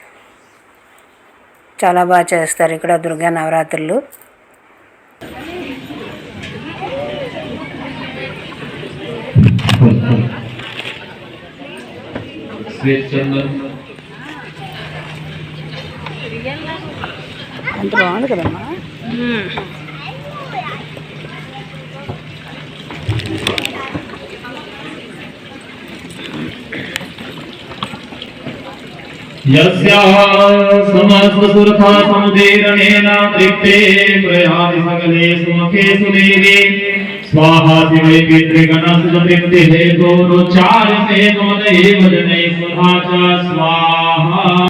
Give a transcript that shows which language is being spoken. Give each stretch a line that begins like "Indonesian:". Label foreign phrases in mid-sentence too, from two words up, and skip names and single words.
Telugu: చాలా బాగా చేస్తారు ఇక్కడ దుర్గా నవరాత్రులు. అంత బాగుంది కదమ్మా.
Sanskrit: यस्याः समस्तसुरथा समुदीरणेन तृप्ते प्रयाति सकले सुमुखेषु देवी स्वाहा शिवै पितृगणस्य हेतोरुच्चार्यते त्वदेव जनै सुधा च स्वाहा.